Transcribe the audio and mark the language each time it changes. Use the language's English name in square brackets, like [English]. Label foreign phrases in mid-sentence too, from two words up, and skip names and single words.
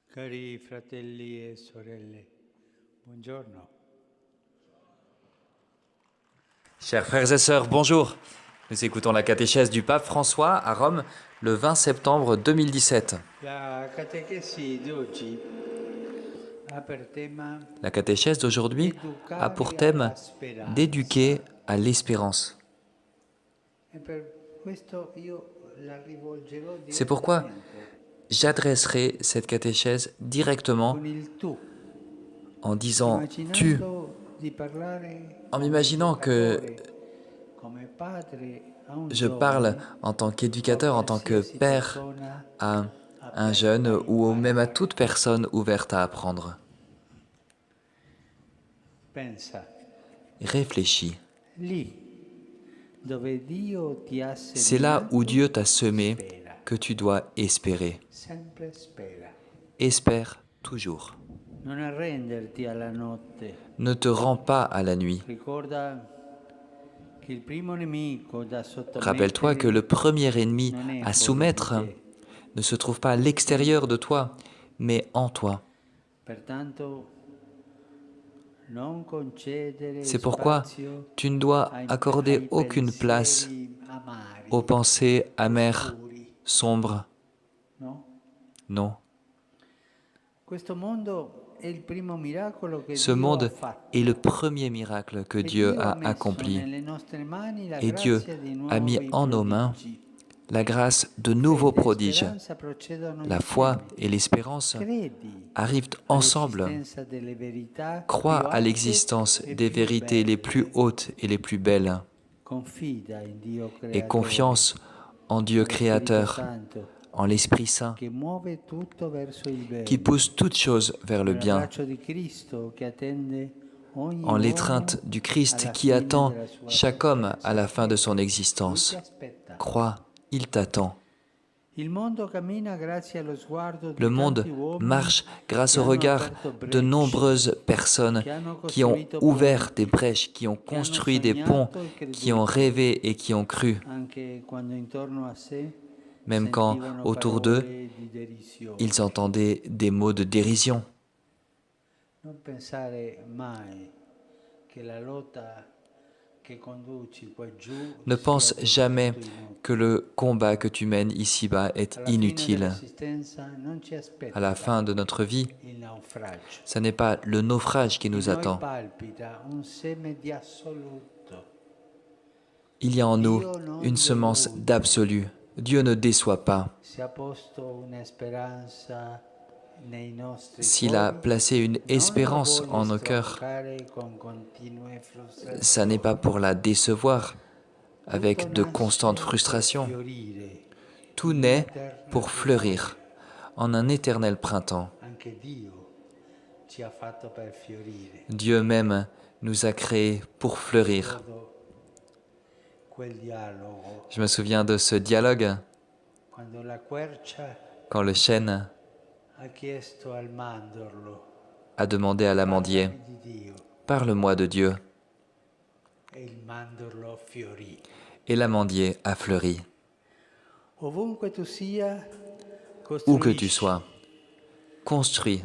[Italian] Cari fratelli e sorelle, buongiorno. [French] Chers frères et sœurs, bonjour. Nous écoutons la catéchèse du pape François à Rome le 20 septembre 2017. [Italian] La catechesi di oggi ha per tema [French] La catéchèse d'aujourd'hui a pour thème d'éduquer à l'espérance. [Italian] e per questo io la rivolgerò [French] C'est pourquoi [Italian] direttamente [French] j'adresserai cette catéchèse directement [Italian] con il tu, [French] en disant « tu », [Italian] immaginando di parlare [French] en [Italian] come [French] m'imaginant que [Italian] educatore, come padre a un [French] je parle [Italian] giovane [French] en tant [Italian] o a [French] qu'éducateur, en tant que [Italian] qualsiasi [French] père [Italian] persona [French] à un [Italian] aperta [French] jeune [Italian] a [French] ou même à [Italian] imparare. [French] toute personne ouverte à apprendre. [Italian] Pensa, [French] Réfléchis. [Italian] lì dove Dio ti ha [French] C'est là où [Italian] seminato, [French] Dieu t'a semé [Italian] spera, [French] que tu dois espérer. [Italian] sempre spera. [French] Espère toujours. [Italian] Non arrenderti alla notte. [French] Ne te rends pas à la nuit. [Italian] Ricorda che il primo nemico da [French] Rappelle-toi que le [Italian] sottomettere [French] premier ennemi [Italian] non è [French] à [Italian] fuori di [French] soumettre [Italian] te. [French] ne se trouve pas à l'extérieur de toi, mais en toi. [Italian] Pertanto non concedere [French] C'est pourquoi [Italian] spazio [French] tu ne dois [Italian] ai [French] accorder aucune place [Italian] pensieri amari, [French] aux pensées amères, [Italian] oscuri, [French] sombres. [Italian] no? [French] Non. [Italian] Questo mondo è il primo miracolo che [French] Ce [Italian] Dio ha [French] monde [Italian] fatto. [French] est le premier miracle que [Italian] E [French] Dieu [Italian] Dio ha [French] a [Italian] messo [French] accompli. [Italian] nelle nostre mani la [French] Et Dieu [Italian] grazia di [French] a mis [Italian] nuovi [French] en nos mains [Italian] prodigi. [French] la grâce de nouveaux [Italian] Fede e [French] prodiges. [Italian] speranza procedono [French] La foi [Italian] insieme. [French] et l'espérance [Italian] Credi [French] arrivent ensemble. [Italian] all'esistenza delle verità [French] Crois [Italian] più [French] à [Italian] alte [French] l'existence [Italian] e [French] des [Italian] più [French] vérités les [Italian] belle. [French] plus hautes et les plus belles. [Italian] Confida in Dio [French] Et [Italian] creatore, [French] confiance en Dieu [Italian] nello Spirito [French] Créateur, [Italian] Santo, [French] en l'Esprit Saint, [Italian] che muove tutto verso il bene. [French] qui pousse toutes choses vers le bien, [Italian] Nell'abbraccio di Cristo che attende ogni [French] en [Italian] uomo [French] l'étreinte du Christ [Italian] alla [French] qui [Italian] fine [French] attend [Italian] della sua [French] chaque homme à [Italian] esistenza. [French] la fin de son [Italian] Lui [French] existence. [Italian] ti aspetta. [French] Crois, il t'attend. [Italian] Il mondo cammina grazie allo sguardo di [French] Le monde [Italian] tanti uomini [French] marche grâce [Italian] che [French] au [Italian] hanno [French] regard [Italian] aperto [French] de [Italian] brecce, [French] nombreuses personnes [Italian] che hanno [French] qui ont [Italian] costruito [French] ouvert [Italian] ponti, [French] des brèches, qui ont [Italian] che hanno [French] construit des ponts, [Italian] sognato e [French] qui ont [Italian] creduto, [French] rêvé et qui ont cru, [Italian] anche quando intorno a sé [French] même quand [Italian] sentivano [French] autour d'eux, [Italian] parole di derisione. [French] ils entendaient des mots de dérision. [Italian] Non pensare mai che la lotta che conduci qua giù [French] Ne [Italian] sia [French] pense [Italian] del [French] jamais [Italian] tutto inutile. [French] que le combat que tu mènes ici-bas est [Italian] Alla fine [French] inutile. [Italian] dell'esistenza non ci [French] À la [Italian] aspetta [French] fin de notre vie, [Italian] il naufragio. [French] ce n'est pas le naufrage qui [Italian] In [French] nous [Italian] noi [French] attend. [Italian] palpita un seme di assoluto. [French] Il y a en nous [Italian] Dio non [French] une semence [Italian] delude. [French] d'absolu. Dieu ne déçoit pas. [Italian] Si ha posto una speranza nei nostri [French] S'il a [Italian] cuori, [French] placé une [Italian] non la [French] espérance [Italian] vuole [French] en nos cœurs, [Italian] stroncare con continue frustrazioni. [French] ça n'est pas pour la décevoir avec [Italian] Tutto [French] de [Italian] nasce [French] constantes [Italian] per [French] frustrations. [Italian] fiorire [French] Tout [Italian] in [French] naît [Italian] un'eterna [French] pour fleurir en un éternel printemps. [Italian] Anche Dio ci ha fatto per fiorire. [French] Dieu même nous a créés pour fleurir. [Italian] Ricordo quel dialogo [French] Je me souviens de ce dialogue [Italian] quando la quercia [French] quand le chêne [Italian] ha chiesto al mandorlo [French] a demandé à l'amandier [Italian] parlami di Dio [French] « Parle-moi de Dieu ». [Italian] e il mandorlo fiorì. [French] Et l'amandier a fleuri. [Italian] Ovunque tu sia, [French] Où que tu [Italian] costruisci. [French] sois, construis.